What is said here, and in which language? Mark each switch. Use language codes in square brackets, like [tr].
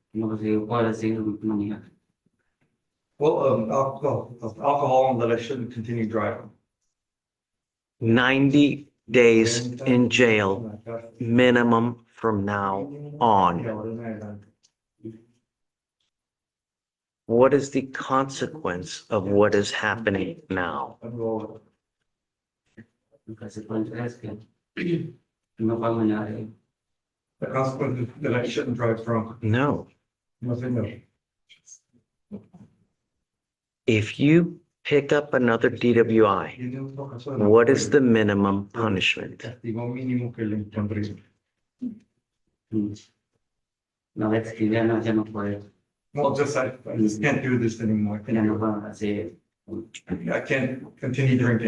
[es] No se puede seguir manejando. [en] Well, alcohol, that I shouldn't continue driving. 90 days in jail, minimum from now on. What is the consequence of what is happening now? [es] La consecuencia es que no puedo manejar. [en] The consequence is that I shouldn't drive drunk. [es] No. [en] Nothing no. If you pick up another DWI, what is the minimum punishment? [es] Castigo mínimo que le impondría. No, es que ya no puedo. [en] Well, I just can't do this anymore. [es] Ya no puedo hacer. [en] I can't continue drinking.